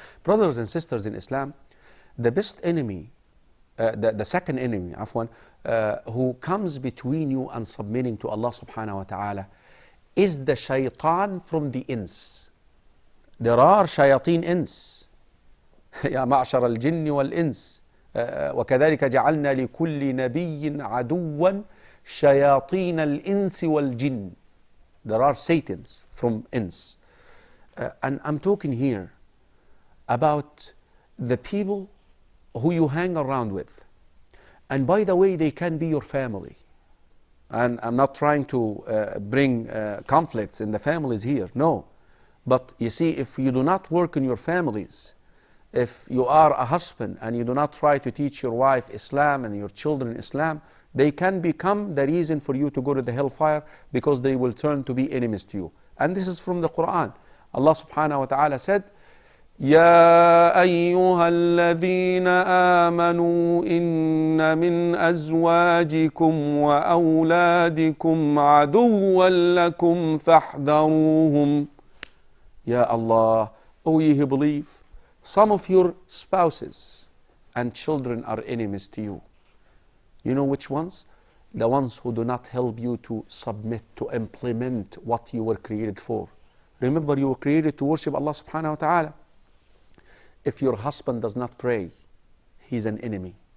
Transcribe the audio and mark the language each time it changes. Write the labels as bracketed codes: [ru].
[en] Brothers and sisters in Islam, the best enemy, the second enemy, who comes between you and submitting to Allah subhanahu wa ta'ala, is the shaitan from the ins. There are shayateen ins. [ar] يا معشر الجن والإنس وكذلك جعلنا لكل نبي عدوا شياطين الإنس والجن. [en] There are satans from ins. And I'm talking here about the people who you hang around with. And by the way, they can be your family. And I'm not trying to bring conflicts in the families here. No. But you see, if you do not work in your families, if you are a husband and you do not try to teach your wife Islam and your children Islam, they can become the reason for you to go to the hellfire, because they will turn to be enemies to you. And this is from the Qur'an. [ar] Allah subhanahu wa ta'ala [en] said, [ar] يا أيها الذين آمنوا إن من أزواجكم وأولادكم عدوا لكم فاحذروهم. Ya Allah, [en] O ye who believe, some of your spouses and children are enemies to you. You know which ones? The ones who do not help you to submit, to implement what you were created for. Remember, you were created to worship Allah subhanahu wa ta'ala. If your husband does not pray, he's an enemy.